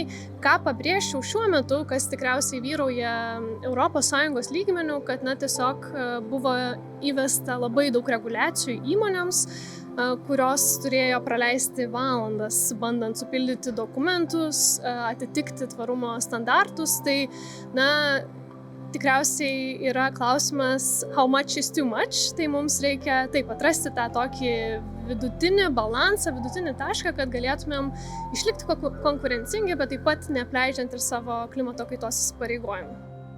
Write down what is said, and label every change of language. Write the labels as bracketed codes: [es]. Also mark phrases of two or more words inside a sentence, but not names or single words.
[lt] Ką pabrėžčiau šiuo metu, kas tikriausiai vyrauja ES lygmeniu, kad tiesiog buvo įvesta labai daug reguliacijų įmonėms, kurios turėjo praleisti valandas, bandant supildyti dokumentus, atitikti tvarumo standartus. Tai, tikriausiai yra klausimas, [en] how much is too much, [lt] tai mums reikia taip atrasti tą tokį vidutinį balansą, vidutinį tašką, kad galėtumėm išlikti konkurencingi, bet taip pat neapleidžiant ir savo klimato kaitos įsipareigojimų.